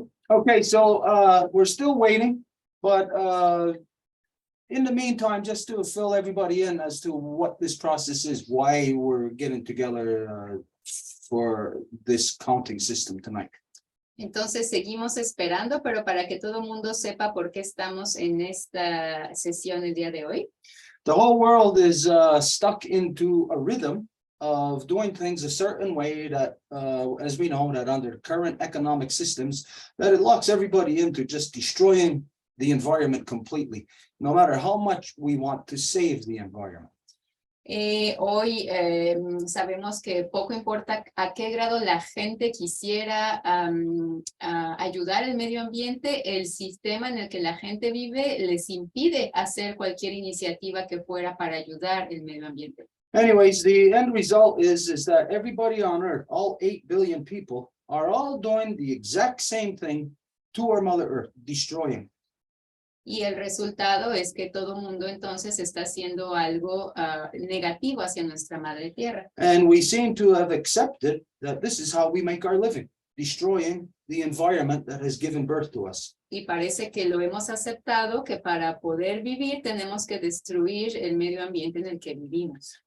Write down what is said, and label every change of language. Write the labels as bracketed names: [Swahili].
[English] Okay, so we're still waiting, but in the meantime, just to fill everybody in as to what this process is, why we're getting together for this counting system tonight. [Spanish] Entonces, seguimos esperando, pero para que todo el mundo sepa por qué estamos en esta sesión el día de hoy. [English] The whole world is stuck into a rhythm of doing things a certain way that, as we know, that under current economic systems, that it locks everybody into just destroying the environment completely, no matter how much we want to save the environment. [Spanish] Hoy sabemos que poco importa a qué grado la gente quisiera ayudar al medio ambiente, el sistema en el que la gente vive les impide hacer cualquier iniciativa que fuera para ayudar el medio ambiente. [English] Anyways, the end result is that everybody on Earth, all 8 billion people, are all doing the exact same thing to our Mother Earth, destroying. [Spanish] Y el resultado es que todo mundo entonces está haciendo algo negativo hacia nuestra madre tierra. [English] And we seem to have accepted that this is how we make our living, destroying the environment that has given birth to us. [Spanish] Y parece que lo hemos aceptado que para poder vivir tenemos que destruir el medio ambiente en el que vivimos.